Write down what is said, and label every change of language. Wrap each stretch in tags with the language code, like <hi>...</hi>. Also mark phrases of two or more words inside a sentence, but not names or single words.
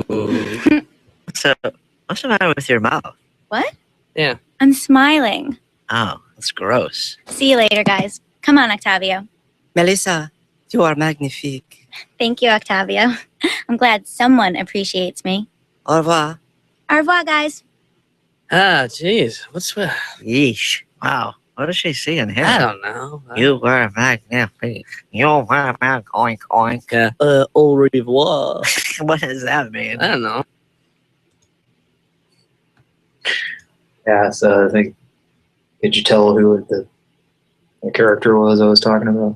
<en>What's the matter with your mouth? What? Yeah. I'm smiling. Oh, that's gross. See you later, guys. Come on, Octavio. Melissa, you are magnifique. Thank you, Octavio. I'm glad someone appreciates me.</en> <fr>Au revoir. Au revoir,</fr> <en>guys. Ah, jeez. What's with... Yeesh. Wow. What does she see in him? I don't know. You were magnifique. You were oink oink.</en> <fr>Au revoir.</fr> <en>What does that mean? I don't know. Yeah, so I think, did you tell who the character was I was talking about?</en>